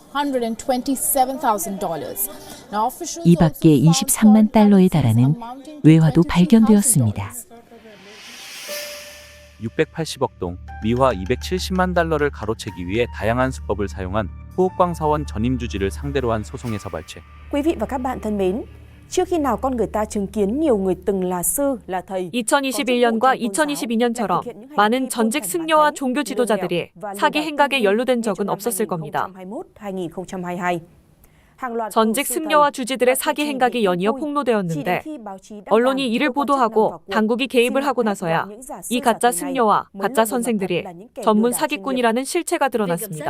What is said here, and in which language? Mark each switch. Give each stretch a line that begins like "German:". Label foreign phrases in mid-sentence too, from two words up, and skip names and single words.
Korean: 이 밖에 23만 달러에 달하는 외화도 발견되었습니다. 680억 동, 미화 270만 달러를 가로채기 위해 다양한 수법을 사용한 후옥광 사원 전임 주지를 상대로 한 소송에서 발췌.
Vietnamese: Quý vị và các bạn thân mến, chưa khi nào con người ta chứng kiến nhiều người từng là sư, là thầy.
Korean: 2021년과 2022년처럼 많은 전직 승려와 종교 지도자들이 사기 행각에 연루된 적은 없었을 겁니다. 전직 승려와 주지들의 사기 행각이 연이어 폭로되었는데 언론이 이를 보도하고 당국이 개입을 하고 나서야 이 가짜 승려와 가짜 선생들이 전문 사기꾼이라는 실체가 드러났습니다.